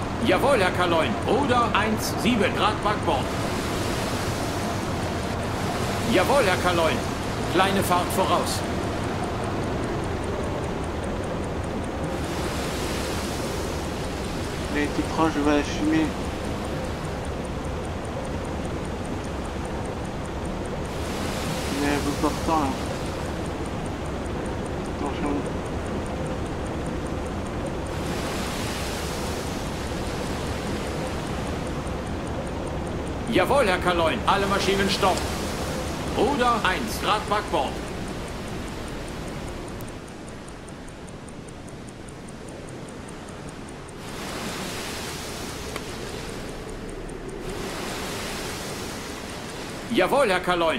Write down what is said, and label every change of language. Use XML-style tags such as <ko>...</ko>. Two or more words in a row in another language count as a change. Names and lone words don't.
<de>Jawohl, Herr Kaloin. Ruder 1,7 Grad Backbord. Jawohl, Herr Kaloin. Kleine Fahrt voraus.</de> <fr>Il a été proche, je vois la fumée. Il est à bout portant là. Attention.</fr> <de>Jawohl, Herr Kaloin. Alle Maschinen stopp. Ruder 1 Grad Backbord. Jawohl, Herr Kaloin.</de>